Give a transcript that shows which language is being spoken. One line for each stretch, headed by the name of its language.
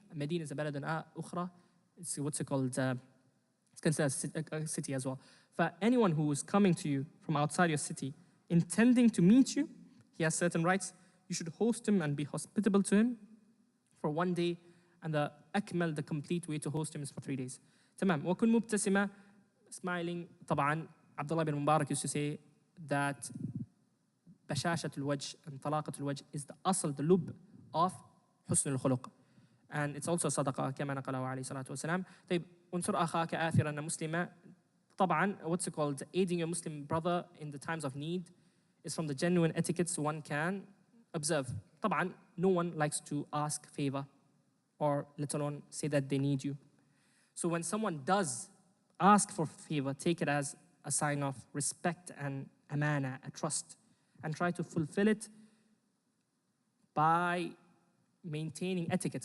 English: Medina is a balad ukhra, it's considered a city as well. Anyone who is coming to you from outside your city, intending to meet you, he has certain rights. You should host him and be hospitable to him for 1 day. And the complete way to host him is for 3 days.
Arabic: تمام. وكن مبتسمة,
English: smiling.
Arabic: طبعا
English: Abdullah bin Mubarak used to say that
Arabic: بشاشة الوجه
English: and
Arabic: طلاقة الوجه
English: is the أصل, the lub of
Arabic: حسن الخلق.
English: And it's also
Arabic: صدقة كما نقله عليه الصلاة والسلام. طيب انصر أخاك آثرا مسلما. طبعا
English: what's it called? Aiding your Muslim brother in the times of need is from the genuine etiquettes one can observe.
Arabic: طبعا
English: no one likes to ask favor or let alone say that they need you. So when someone does ask for favor, take it as a sign of respect and amana, a trust, and try to fulfill it by maintaining etiquette.